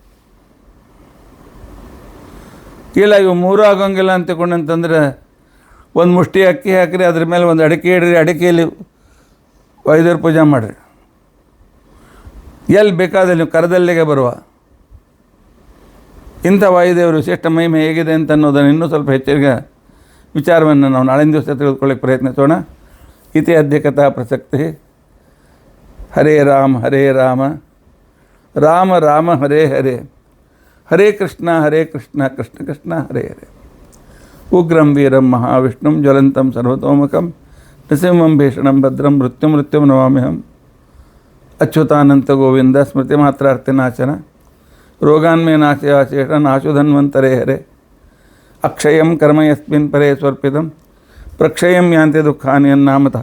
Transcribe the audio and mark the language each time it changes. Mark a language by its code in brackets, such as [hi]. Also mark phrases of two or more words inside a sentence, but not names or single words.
[kn] ಇಲ್ಲ ಇವು ಮೂರೂ ಆಗೋಂಗಿಲ್ಲ ಅಂತ ತಿಳ್ಕೊಂಡಂತಂದ್ರೆ ಒಂದು ಮುಷ್ಟಿ ಅಕ್ಕಿ ಹಾಕಿರಿ, ಅದ್ರ ಮೇಲೆ ಒಂದು ಅಡಿಕೆ ಇಡ್ರಿ, ಅಡಿಕೆಯಲ್ಲಿ ವಾಯುದೇವ್ರ ಪೂಜೆ ಮಾಡಿರಿ. ಎಲ್ಲಿ ಬೇಕಾದಲ್ಲಿ ನೀವು ಕರದಲ್ಲಿಗೆ ಬರುವ ಇಂಥ ವಾಯುದೇವರು ವಿಶಿಷ್ಟ ಮಹಿಮೆ ಹೇಗಿದೆ ಅಂತ ಅನ್ನೋದನ್ನು ಇನ್ನೂ ಸ್ವಲ್ಪ ಹೆಚ್ಚಿಗೆ ವಿಚಾರವನ್ನು ನಾವು ನಾಳಿನ ದಿವಸ ತಿಳಿದುಕೊಳ್ಳಿಕ್ಕೆ ಪ್ರಯತ್ನಿಸೋಣ. [sa] इति अद्य कथा प्रसक्ति. हरे राम राम राम हरे हरे, हरे कृष्ण कृष्ण कृष्ण हरे हरे. उग्रं वीरं महाविष्णुं ज्वलंतं सर्वतोमुखं नृसिंहं भीषणं भद्रं मृत्युं नमाम्यहं. अच्युतानंत गोविंद स्मृति मात्रार्तिनाशन रोगान्मे नाशेष नाशुधन्वंतरे हरे. अक्षयं कर्म यस्मिन् परे स्वर्पितं प्रक्षयं यांति दुःखानि यन्नामतः.